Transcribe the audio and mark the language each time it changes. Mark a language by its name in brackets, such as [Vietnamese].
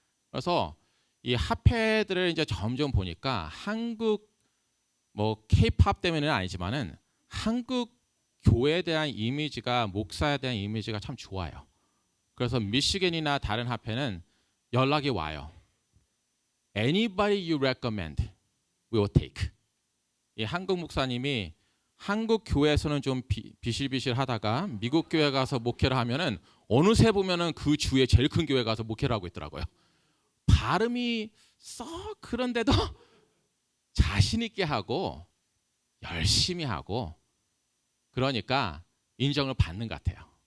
[Korean] 그래서 이 합회들을 이제 점점 보니까 한국 뭐 K-팝 때문에는 아니지만은 한국 교회에 대한 이미지가 목사에 대한 이미지가 참 좋아요. 그래서 미시겐이나 다른 합회는 연락이 와요. [English] Anybody you recommend, we will take. [Korean] 이 한국 목사님이 한국 교회에서는 좀 비실비실하다가 미국 교회 가서 목회를 하면은 어느새 보면은 그 주에 제일 큰 교회 가서 목회를 하고 있더라고요. 발음이 썩 그런데도 자신 있게 하고 열심히 하고 그러니까 인정을 받는 것 같아요.